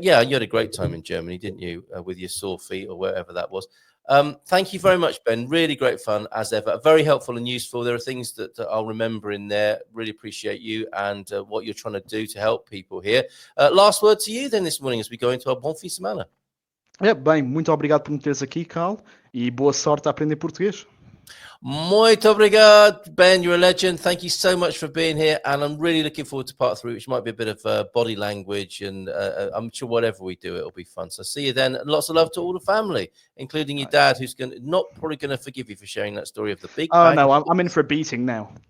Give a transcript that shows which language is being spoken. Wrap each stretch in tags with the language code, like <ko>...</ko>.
<en>Yeah, you had a great time in Germany, didn't you, with your sore feet or wherever that was. Thank you very much, Ben. Really great fun as ever. Very helpful and useful. There are things that I'll remember in there. Really appreciate you and what you're trying to do to help people here. Last word to you then this morning as we go into our</en> <pt>Bom Fim de Semana. Bem, muito obrigado por me teres aqui, Carl, e boa sorte a aprender português. Muito obrigado,</pt> <en>Ben. You're a legend. Thank you so much for being here. And I'm really looking forward to part 3, which might be a bit of body language. And I'm sure whatever we do, it'll be fun. So see you then. And lots of love to all the family, including your dad, who's probably going to forgive you for sharing that story of the big Oh, bag. no, I'm in for a beating now.</en>